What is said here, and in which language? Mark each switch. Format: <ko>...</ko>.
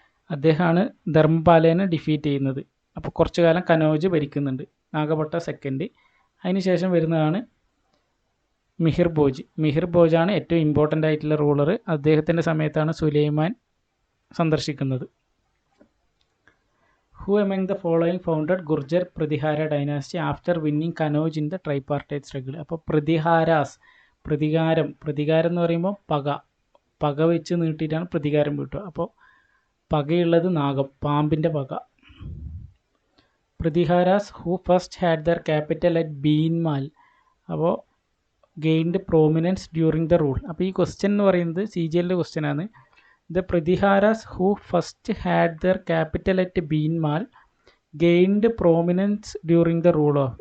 <ml>അദ്ദേഹമാണ് ധർമ്മപാലേനെ ഡിഫീറ്റ് ചെയ്യുന്നത്. അപ്പോൾ കുറച്ചു കാലം കനൗജ് ഭരിക്കുന്നുണ്ട്. നാഗഭട്ട 2. അതിനുശേഷം വരുന്നതാണ് മിഹിർഭോജാണ് ഏറ്റവും ഇമ്പോർട്ടൻ്റ് ആയിട്ടുള്ള റൂളർ. അദ്ദേഹത്തിൻ്റെ സമയത്താണ് സുലൈമാൻ സന്ദർശിക്കുന്നത്.</ml> <en>Who among the following founded Gurjar Pradihara dynasty after winning Kanauj in the tripartite struggle?</en> <ml>അപ്പോൾ പ്രതിഹാരാസ്, പ്രതികാരം എന്ന് പറയുമ്പോൾ പക വെച്ച് നീട്ടിയിട്ടാണ് പ്രതികാരം വീട്ടുക. അപ്പോൾ പകയുള്ളത് നാഗം, പാമ്പിൻ്റെ പക.</ml> <en>Pratiharas who first had their capital at Bhinmal, അപ്പോൾ gained prominence during the rule.</en> <ml>അപ്പോൾ ഈ ക്വസ്റ്റ്യൻ എന്ന് പറയുന്നത് CGL ക്വസ്റ്റ്യൻ ആണ്.</ml> <en>The Pradiharas who first had their capital at Beenmal gained prominence during the rule of.</en>